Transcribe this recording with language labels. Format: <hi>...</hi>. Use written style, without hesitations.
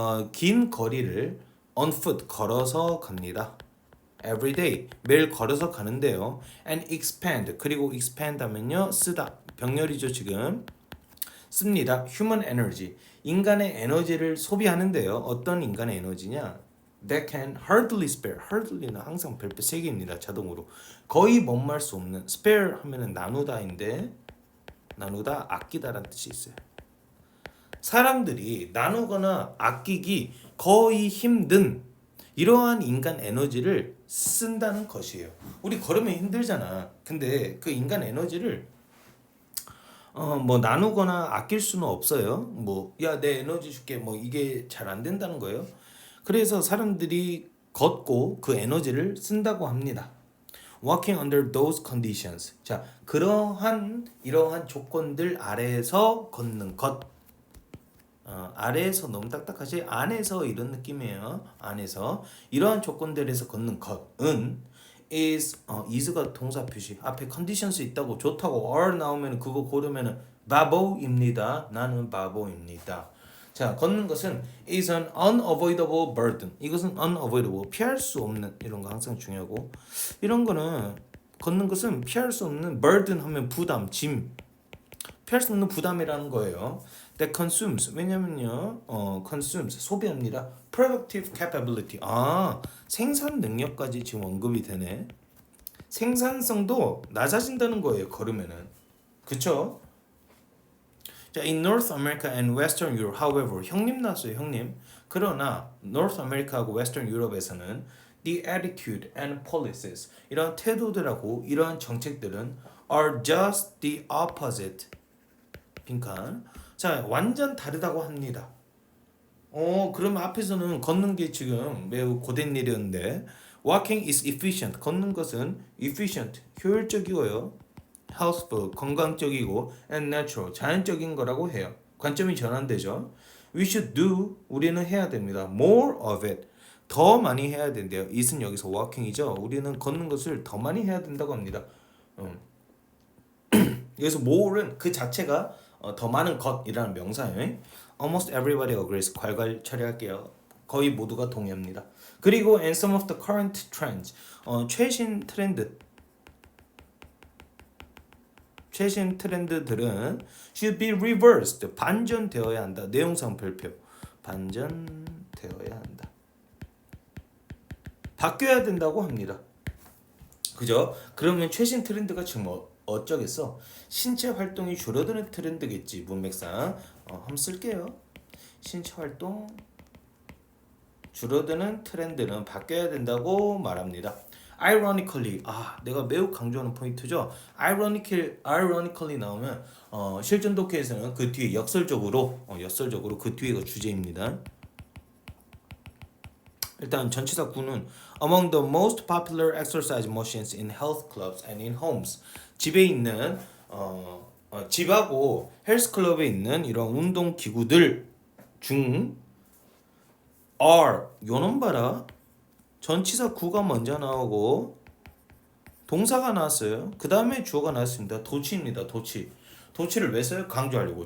<ko>긴 거리를</ko> <en>on foot</en> <ko>걸어서 갑니다.</ko> <en>every day</en> <ko>매일 걸어서 가는데요.</ko> <en>and expand</en> <ko>그리고 expand 하면요 쓰다 병렬이죠. 지금 씁니다.</ko> <en>human energy</en> <ko>인간의 에너지를 소비하는데요. 어떤 인간의 에너지냐?</ko> <en>that can hardly spare</en> <ko>hardly는 항상 별표 3개입니다. 자동으로 거의 못말 수 없는 spare 하면은 나누다인데 나누다 아끼다라는 뜻이 있어요. 사람들이 나누거나 아끼기 거의 힘든 이러한 인간 에너지를 쓴다는 것이에요. 우리 걸으면 힘들잖아. 근데 그 인간 에너지를 뭐 나누거나 아낄 수는 없어요. 뭐 야 내 에너지 줄게 뭐 이게 잘 안 된다는 거예요. 그래서 사람들이 걷고 그 에너지를 쓴다고 합니다.</ko> <en>Working under those conditions.</en> <ko>자, 이러한 조건들 아래에서 걷는 것. 아래에서 너무 딱딱하지 안에서 이런 느낌이에요. 안에서 이러한 조건들에서 걷는 것은 is가 동사 표시 앞에 conditions 있다고 좋다고 are 나오면 그거 고르면은 바보입니다. 나는 바보입니다. 자, 걷는 것은</ko> <en>is an unavoidable burden.</en> <ko>이것은 unavoidable 피할 수 없는 이런 거 항상 중요하고 이런 거는 걷는 것은 피할 수 없는 burden 하면 부담, 짐 피할 수 없는 부담이라는 거예요.</ko> <en>That consumes</en> <ko>왜냐면요</ko> <en>consumes</en> <ko>소비합니다.</ko> <en>Productive capability</en> <ko>생산 능력까지 지금 언급이 되네. 생산성도 낮아진다는 거예요. 걸으면은 그쵸?</ko> <en>자, in North America and Western Europe, however,</en> <ko>형님 나왔어요, 형님. 그러나 North America하고 Western Europe에서는</ko> <en>the attitude and policies</en> <ko>이런 태도들하고 이러한 정책들은</ko> <en>are just the opposite.</en> <ko>빈칸. 자, 완전 다르다고 합니다. 그러면 앞에서는 걷는 게 지금 매우 고된 일이었는데</ko> <en>walking is efficient.</en> <ko>걷는 것은 efficient, 효율적이고요. healthful, 건강적이고 and natural, 자연적인 거라고 해요. 관점이 전환되죠.</ko> <en>We should do.</en> <ko>우리는 해야 됩니다.</ko> <en>More of it.</en> <ko>더 많이 해야 된대요. it은 여기서 walking이죠. 우리는 걷는 것을 더 많이 해야 된다고 합니다. 여기서 more는 그 자체가 더 많은 것이라는 명사예요.</ko> <en>Almost everybody agrees.</en> <ko>괄괄 처리할게요. 거의 모두가 동의합니다. 그리고</ko> <en>and some of the current trends.</en> <ko>최신 트렌드들은</ko> <en>should be reversed.</en> <ko>반전되어야 한다. 내용상 별표. 반전되어야 한다. 바뀌어야 된다고 합니다. 그죠? 그러면 최신 트렌드가 지금 어쩌겠어? 신체 활동이 줄어드는 트렌드겠지. 문맥상. 한번 쓸게요. 신체 활동 줄어드는 트렌드는 바뀌어야 된다고 말합니다. Ironically, 내가 매우 강조하는 포인트죠. Ironically 나오면 실전 독해에서는 그 뒤에 역설적으로 그 뒤에가 주제입니다. 일단 전치사 9는</ko> <en>among the most popular exercise machines in health clubs and in homes.</en> <ko>집에 있는 집하고 헬스클럽에 있는 이런 운동 기구들 중 are 요놈 봐라. 전치사 9가 먼저 나오고 동사가 나왔어요. 그 다음에 주어가 나왔습니다. 도치입니다. 도치를 왜 써요? 강조하려고.</ko>